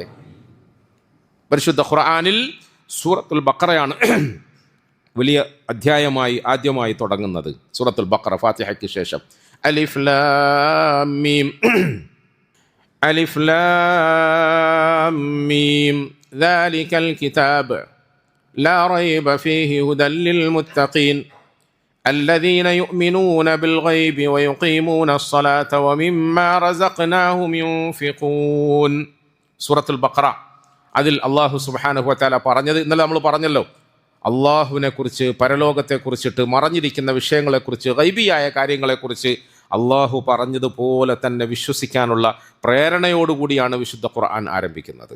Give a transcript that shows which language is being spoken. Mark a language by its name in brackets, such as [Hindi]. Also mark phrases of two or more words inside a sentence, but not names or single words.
[Malayalam] പരിശുദ്ധ ഖുർആനിൽ സൂറത്തുൽ ബഖറയാണ് വലിയ അധ്യായമായി ആദ്യമായി തുടങ്ങുന്നത്. സൂറത്തുൽ ബഖറ ഫാത്തിഹയ്ക്ക് ശേഷം [Arabic] ألف لام ميم ألف لام ميم ذلك الكتاب لا ريب فيه هدى للمتقين الذين يؤمنون بالغيب ويقيمون الصلاة ومما رزقناهم ينفقون. [Malayalam] സൂറത്തുൽ ബഖറ. അതിൽ അല്ലാഹു [Arabic] سبحانه وتعالى [Malayalam] പറഞ്ഞത്, ഇന്നലെ നമ്മൾ പറഞ്ഞല്ലോ, അള്ളാഹുവിനെ കുറിച്ച്, പരലോകത്തെക്കുറിച്ചിട്ട്, മറഞ്ഞിരിക്കുന്ന വിഷയങ്ങളെക്കുറിച്ച്, ഗൈബിയായ കാര്യങ്ങളെക്കുറിച്ച് അള്ളാഹു പറഞ്ഞതുപോലെ തന്നെ വിശ്വസിക്കാനുള്ള പ്രേരണയോടുകൂടിയാണ് വിശുദ്ധ ഖുർആൻ ആരംഭിക്കുന്നത്.